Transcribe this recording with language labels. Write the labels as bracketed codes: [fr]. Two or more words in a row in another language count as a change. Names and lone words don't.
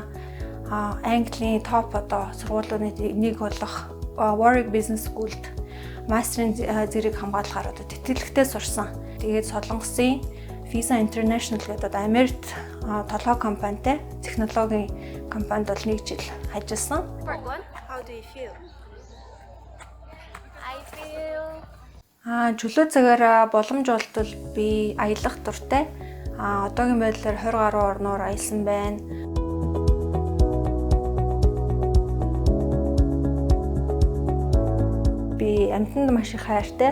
[mn] Английн топ сургуулиудын нэг болох Warwick Business School-д мастерын зэрэг хамгаалахаар тэтгэлэгтээ сурсан. Тэгээд Солонгосын Visa International гэдэг Америкт толгой компанитай технологийн компанид бол 1 жил ажилласан. [en] How do you feel? I feel [mn] Чөлөө цагаараа боломж олдвол би аялах дуртай. Одоогийн байдлаар 20 гаруй орноор аялсан байна. Би амьтанд маш их хайртай.